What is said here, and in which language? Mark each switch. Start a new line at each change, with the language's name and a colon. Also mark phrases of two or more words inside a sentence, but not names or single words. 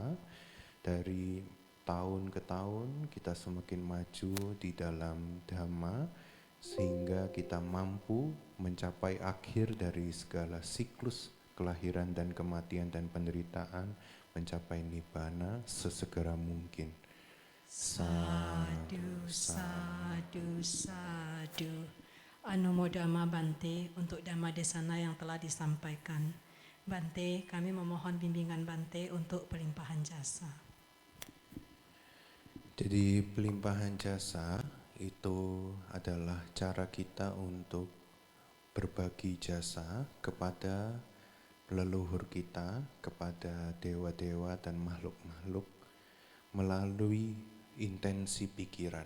Indonesian: Dari tahun ke tahun kita semakin maju di dalam Dhamma, sehingga kita mampu mencapai akhir dari segala siklus kelahiran dan kematian dan penderitaan, mencapai nibbana sesegera mungkin.
Pali: Sadu, sadu, sadu.
Indonesian: Anumodama Bante untuk
Pali: Dhamma Desana
Indonesian: yang telah disampaikan. Bante, kami memohon bimbingan Bante untuk pelimpahan jasa. Jadi pelimpahan jasa itu adalah cara kita untuk berbagi jasa kepada leluhur kita, kepada dewa-dewa dan makhluk-makhluk melalui intensi pikiran.